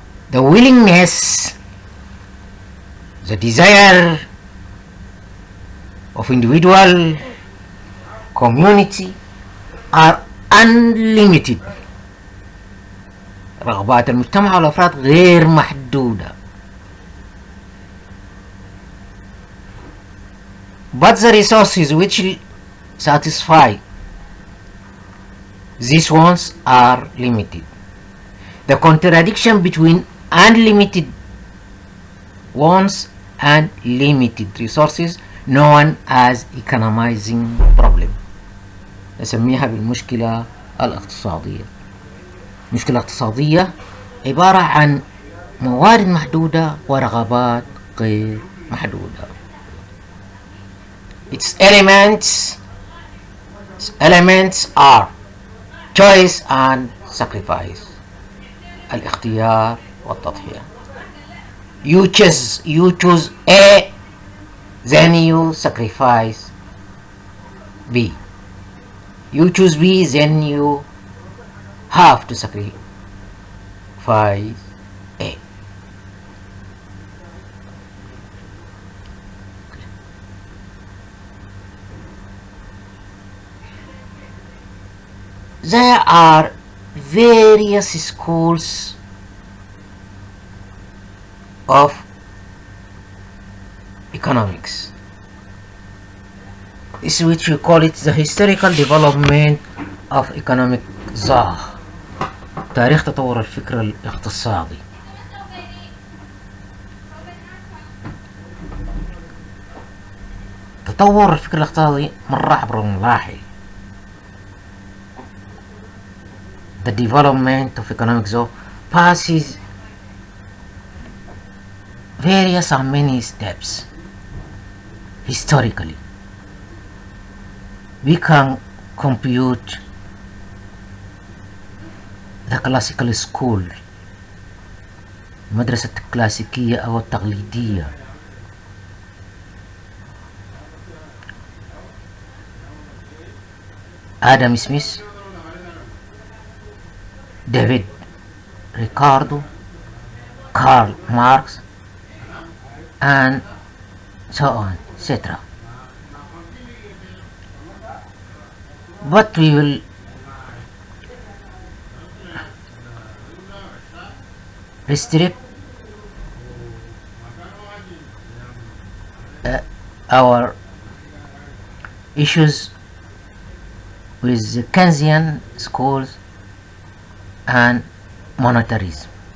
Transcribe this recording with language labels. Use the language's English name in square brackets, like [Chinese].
[English] The willingness, the desire of individual, community are unlimited. [Arabic] رغبات المجتمع والأفراد غير محدودة. [English] but the resources which satisfy these wants are limited. The contradiction between unlimited wants and limited resources known as economizing problem. [Arabic] نسميها بالمشكلة الاقتصادية. المشكلة الاقتصادية عبارة عن موارد محدودة ورغبات غير محدودة. [English] Its elements are choice and sacrifice. [Arabic] الاختيار والتضحية. [English] You choose A, then you sacrifice B. You choose B, then you have to sacrifice A. There are various schools of economics. This is which we call it the historical development of economic ظاهر. [Arabic] تاريخ تطور الفكر الاقتصادي. تطور الفكر الاقتصادي مر عبر مراحل. [English] The development of economic zone passes various and many steps. Historically, we can compute the classical school, [Arabic] المدرسة الكلاسيكية أو التقليدية. آدم سميث، ديفيد ريكاردو، كارل ماركس, [English] and so on, etc. But we will restrict our issues with the Keynesian schools and monetarism.